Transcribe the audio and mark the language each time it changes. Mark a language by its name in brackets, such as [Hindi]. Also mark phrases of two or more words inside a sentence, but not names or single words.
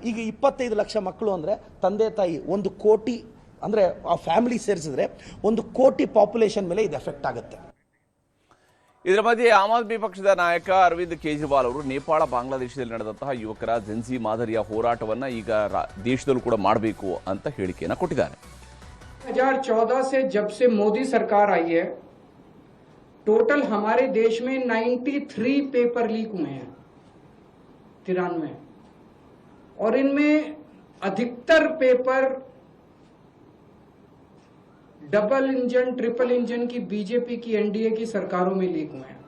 [Kannada] ಈಗ 25 ಲಕ್ಷ ಮಕ್ಕಳು ಅಂದರೆ ತಂದೆ ತಾಯಿ 1 ಕೋಟಿ, ಅಂದರೆ ಆ ಫ್ಯಾಮಿಲಿ ಸೇರಿಸಿದ್ರೆ 1 ಕೋಟಿ ಪಾಪ್ಯುಲೇಷನ್ ಮೇಲೆ ಇದು ಎಫೆಕ್ಟ್ ಆಗುತ್ತೆ. ಇದರ ಮಧ್ಯೆ ಆಮ್ ಆದ್ಮಿ ಪಕ್ಷದ ನಾಯಕ ಅರವಿಂದ್ ಕೇಜ್ರಿವಾಲ್ ಅವರು ನೇಪಾಳ ಬಾಂಗ್ಲಾದೇಶದಲ್ಲಿ ನಡೆದಂತಹ ಯುವಕರ ಜೆನ್ಸಿ ಮಾದರಿಯ ಹೋರಾಟವನ್ನ ಈಗ ದೇಶದಲ್ಲೂ ಕೂಡ ಮಾಡಬೇಕು ಅಂತ ಹೇಳಿಕೆಯನ್ನು ಕೊಟ್ಟಿದ್ದಾರೆ. [Hindi] 2014 से जब से मोदी सरकार आई है, टोटल हमारे देश में 93 [English] paper leak [Hindi] हुए हैं, 93, और इनमें अधिकतर [English] paper double engine triple engine [Hindi] की BJP की NDA की सरकारों में लीक हुए हैं.